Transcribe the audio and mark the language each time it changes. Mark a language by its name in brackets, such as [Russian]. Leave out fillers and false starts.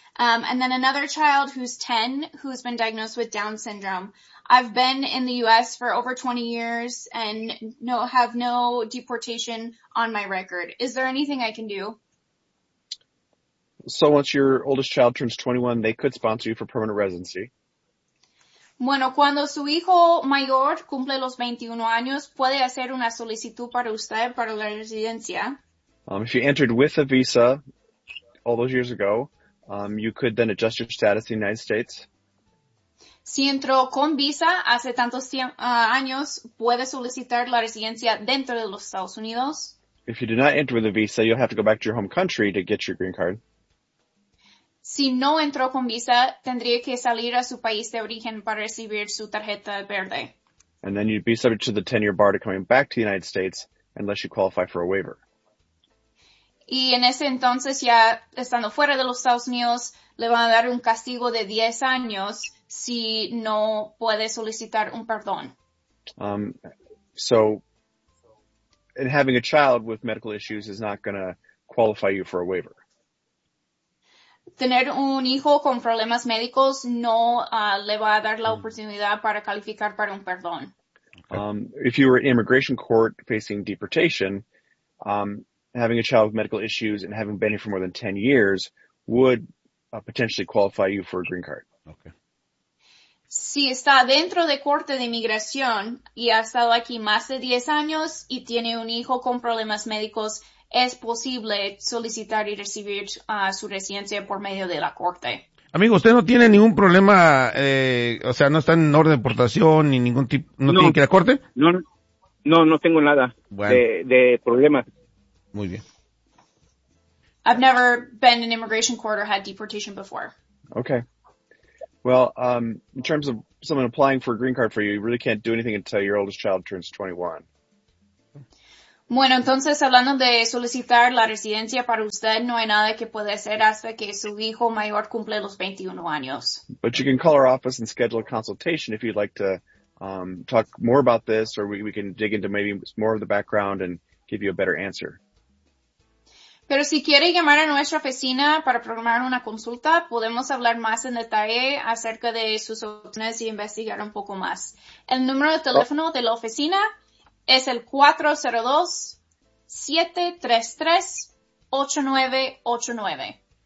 [English] And then another child who's 10, who's been diagnosed with Down syndrome. I've been in the U.S. for over 20 years and have no deportation on my record. Is there anything I can do? So once your oldest child turns 21, they could sponsor you for permanent residency. [Spanish] Bueno, cuando su hijo mayor cumple los 21 años, puede hacer una solicitud para usted para la residencia. [English] If you entered with a visa all those years ago, you could then adjust your status in the United States. [Spanish] Si entró con visa hace tantos años, puede solicitar la residencia dentro de los Estados Unidos. [English] If you did not enter with a visa, you'll have to go back to your home country to get your green card. [Spanish] Si no entró con visa, tendría que salir a su país de origen para recibir su tarjeta verde. [English] And then you'd be subject to the 10-year bar to coming back to the United States unless you qualify for a waiver. [Spanish] Y en ese entonces, ya estando fuera de los Estados Unidos, le van a dar un castigo de 10 años si no puede solicitar un perdón. [English] So, and having a child with medical issues is not going to qualify you for a waiver. [Spanish] Tener un hijo con problemas médicos no le va a dar la oportunidad para calificar para un perdón. [English] If you were in immigration court facing deportation, having a child with medical issues and having been here for more than 10 years would potentially qualify you for a green card. Okay. [Spanish] Si está dentro de corte de inmigración y ha estado aquí más de 10 años y tiene un hijo con problemas médicos, es posible solicitar y recibir su residencia por medio de la corte. Amigo, usted no tiene ningún problema, o sea, no está en orden de deportación ni ningún tipo, ¿no tiene que ir a corte? No tengo nada de problemas. Muy bien. [English] I've never been in immigration court or had deportation before. Okay. Well, in terms of someone applying for a green card for you, you really can't do anything until your oldest child turns 21. [Spanish] Bueno, entonces, hablando de solicitar la residencia para usted, no hay nada que puede hacer hasta que su hijo mayor cumple los 21 años. [English] But you can call our office and schedule a consultation if you'd like to talk more about this, or we can dig into maybe more of the background and give you a better answer. [Spanish] Pero si quiere llamar a nuestra oficina para programar una consulta, podemos hablar más en detalle acerca de sus opciones y investigar un poco más. El número de teléfono de la oficina es el 402-733-8989.